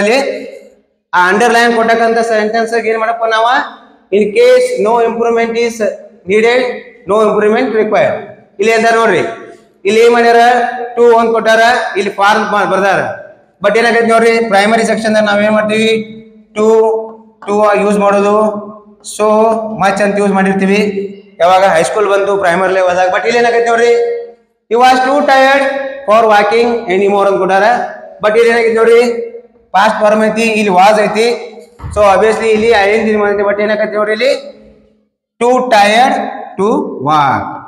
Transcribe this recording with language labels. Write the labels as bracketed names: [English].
[Kannada] ಅಲ್ಲಿ ಆ underline ಕೊಟ್ಟಕ್ಕಂತ sentence ಏನ್ ಮಾಡಪ್ಪ ನಾವ, [English] In case no improvement is needed, no improvement required. [Kannada] ಇಲ್ಲಿ ಅಂತ ನೋಡ್ರಿ, ಇಲ್ಲಿ ಏನ್ ಮಾಡ್ಯಾರ, ಟು ಒಂದ್ ಕೊಟ್ಟಾರ, ಇಲ್ಲಿ ಫಾರ್ಮ್ ಬರ್ದಾರ. ಬಟ್ ಏನಾಗೈತಿ ನೋಡ್ರಿ, ಪ್ರೈಮರಿ ಸೆಕ್ಷನ್ ನಾವ್ ಏನ್ ಮಾಡ್ತೀವಿ, ಟು ಯೂಸ್ ಮಾಡೋದು, ಸೋ ಮಚ್ ಅಂತ ಯೂಸ್ ಮಾಡಿರ್ತೀವಿ ಯಾವಾಗ ಹೈಸ್ಕೂಲ್ ಬಂತು, ಪ್ರೈಮರಿ ಲೆವೆಲ್ದಾಗ. ಬಟ್ ಇಲ್ಲಿ ಏನಾಗೈತಿ ನೋಡ್ರಿ, [English] he was too tired for walking anymore [Kannada] ಅಂತ ಕೊಟ್ಟಾರ. ಬಟ್ ಇಲ್ಲಿ ಏನಾಗೈತಿ ನೋಡ್ರಿ, ಪಾಸ್ಟ್ ಫಾರ್ಮ್ ಐತಿ, ಇಲ್ಲಿ ವಾಸ್ ಐತಿ. ಸೊ ಅಬ್ವಿಯಸ್ಲಿ ಇಲ್ಲಿ ಐಎನ್ಜಿ ಮಾಡೈತಿ. ಬಟ್ ಏನಾಗೈತಿ ನೋಡ್ರಿ, ಇಲ್ಲಿ [English] Too tired to walk.